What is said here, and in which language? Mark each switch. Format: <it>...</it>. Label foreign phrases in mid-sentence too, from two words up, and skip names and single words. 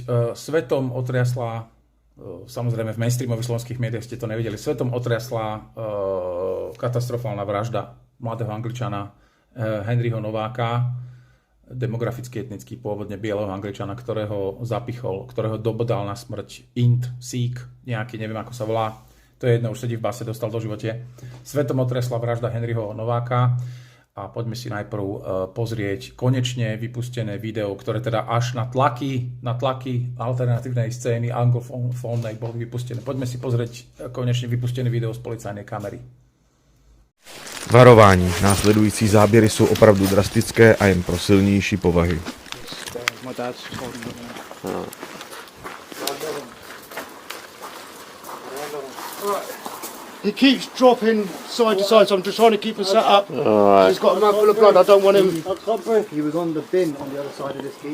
<sk>Svetom otriasla, samozrejme v mainstreamových slovenských médiách ste to nevideli, svetom otriasla katastrofálna vražda mladého Angličana Henryho Nováka, demograficky etnický pôvodne bieleho Angličana, ktorého zapichol, ktorého dobodal na smrť Sikh, nejaký, neviem ako sa volá, to je jedno, už sedí v base, dostal do živote. Svetom otresla vražda Henryho Nováka. A poďme si najprv pozrieť konečne vypustené video, ktoré teda až na tlaky alternatívnej scény anglofónnej boli vypustené. Poďme si pozrieť konečne vypustené video z policajnej kamery.</sk> <cs>Varování. Následující záběry jsou opravdu drastické a jen pro silnější povahy.</cs> <en>He keeps dropping side to side, so I'm just trying to keep him set up. He's got a mouthful of blood, I don't want him. He was on the bin on the other side of this gate.</en>